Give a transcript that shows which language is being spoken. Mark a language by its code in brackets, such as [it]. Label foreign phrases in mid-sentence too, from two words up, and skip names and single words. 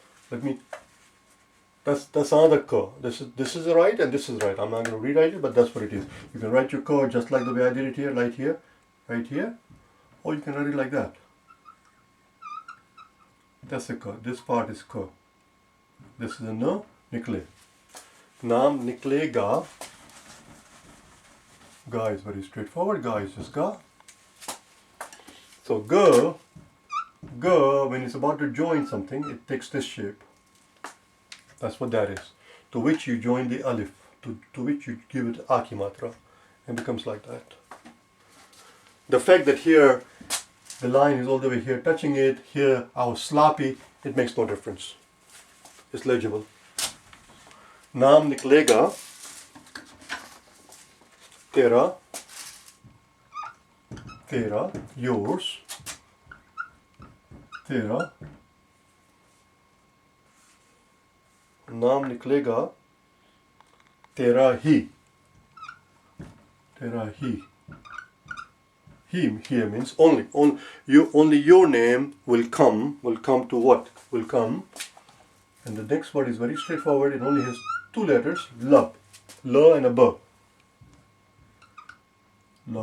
[en] That's another ka. This is right and this is right. I'm not going to rewrite it, but that's what it is. You can write your ka just like the way I did it here, right here, or you can write it like that. That's a ka. This part is ka. This is a na, nikle. [ur] نام نکلے گا. [en] Ga is very straightforward. Ga is just ga. So ga, when it's about to join something, it takes this shape. That's what that is. To which you join the alif. To which you give it aki matra. And becomes like that. The fact that here the line is all the way here touching it, here I was sloppy, it makes no difference. It's legible. [ur] نام نکلے گا. Tera, yours. تیرا۔ نام نکلے گا. تیرا ہی۔ تیرا ہی. [en] He here means only your name will come to what? Will come. And the next word is very straightforward. It only has two letters, lab. La and a ba. Lab.